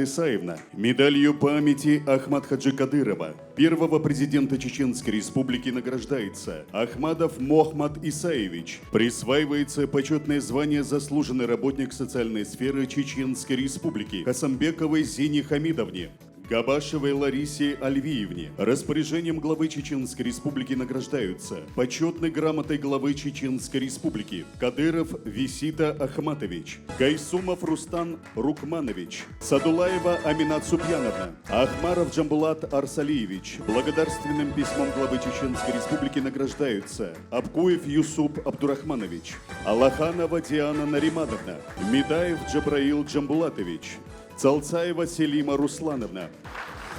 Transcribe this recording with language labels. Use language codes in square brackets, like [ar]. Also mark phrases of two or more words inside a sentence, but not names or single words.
[ru] Исаевна, медалью памяти Ахмад Хаджи Кадырова, первого президента Чеченской Республики награждается Ахмадов Мохмад Исаевич, присваивается почетное звание заслуженный работник социальной сферы Чеченской Республики Хасамбековой Зине Хамидовне, Габашевой Ларисе Альвиевне. Распоряжением главы Чеченской Республики награждаются почетной грамотой главы Чеченской Республики Кадыров Висита Ахматович, Гайсумов Рустан Рукманович, Садулаева Аминат Супьяновна, Ахмаров Джамбулат Арсалиевич. Благодарственным письмом главы Чеченской Республики награждаются Абкуев Юсуп Абдурахманович, Аллаханова Диана Наримадовна, Медаев Джабраил Джамбулатович, Цалцаева Селима Руслановна.